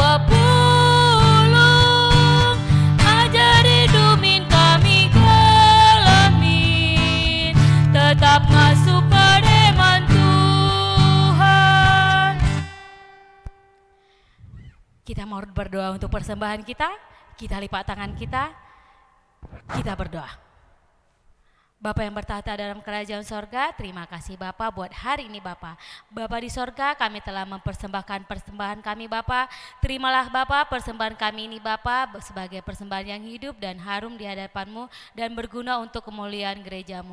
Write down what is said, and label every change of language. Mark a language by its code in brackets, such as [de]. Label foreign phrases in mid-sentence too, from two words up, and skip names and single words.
[btx] pepulung, ajari dumin kami gelamin, tetap ngasuh pereman Tuhan. [id] Kita mau berdoa untuk persembahan kita lipat tangan kita berdoa. Bapa yang bertahta dalam kerajaan sorga, terima kasih Bapa buat hari ini Bapa. Bapa di sorga, kami telah mempersembahkan persembahan kami Bapa. Terimalah Bapa persembahan kami ini Bapa sebagai persembahan yang hidup dan harum di hadapan-Mu dan berguna untuk kemuliaan gereja-Mu.